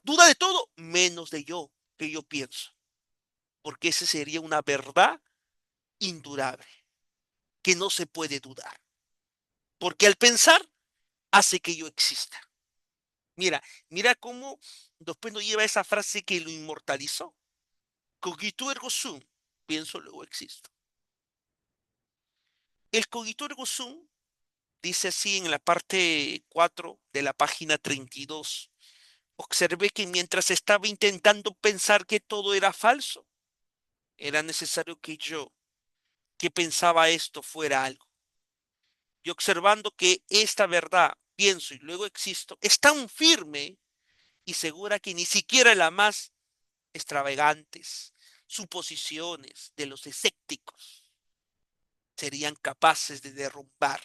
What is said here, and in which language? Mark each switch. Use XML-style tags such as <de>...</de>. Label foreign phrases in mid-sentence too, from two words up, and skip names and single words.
<es>Duda de todo, menos de yo, que yo pienso, porque ese sería una verdad indurable, que no se puede dudar, porque al pensar hace que yo exista. Mira, mira cómo después nos lleva esa frase que lo inmortalizó.</es> <la>Cogito ergo sum,</la> <es>pienso luego existo. El</es> <la>cogito ergo sum</la> <es>dice así en la parte 4 de la página 32. Observé que mientras estaba intentando pensar que todo era falso, era necesario que yo, que pensaba esto, fuera algo. Y observando que esta verdad, pienso y luego existo, es tan firme y segura que ni siquiera las más extravagantes suposiciones de los escépticos serían capaces de derrumbar.</es>